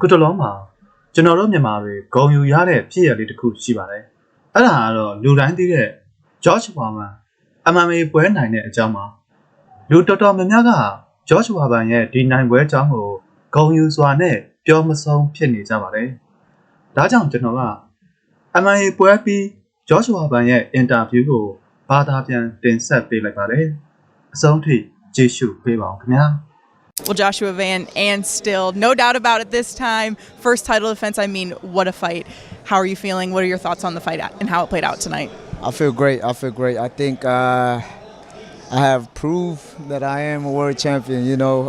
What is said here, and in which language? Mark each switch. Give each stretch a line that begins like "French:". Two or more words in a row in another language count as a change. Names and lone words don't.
Burmese: တလုံးမှာကျွန်တော်တို့မြန်မာတွေဂုံယူရတဲ့ဖြစ်ရလေးတစ်ခုရှိပါတယ်အဲ့ဒါကတော့လူတိုင်းသိတဲ့ George Foreman MMA ပွဲနိုင်တဲ့အကြောင်းပါလူတော်တော်များများက George Foreman ရဲ့ဒီနိုင်ပွဲအကြောင်းကိုဂုံယူစွာနဲ့ပြောမဆုံးဖြစ်နေကြပါတယ်ဒါကြောင့်ကျွန်တော်က MMA ပွဲပြီး George Foreman ရဲ့ interview ကိုဘာသာပြန်တင်ဆက်ပေးလိုက်ပါတယ်အဆုံးထိကြည့်ရှုပေးပါအောင်ခင်ဗျာ
English: Well, Joshua Van and still, no doubt about it this time. First title defense, I mean, what a fight. How are you feeling? What are your thoughts on the fight and how it played out tonight? I feel great. I think I have proved that I am a world champion, you know.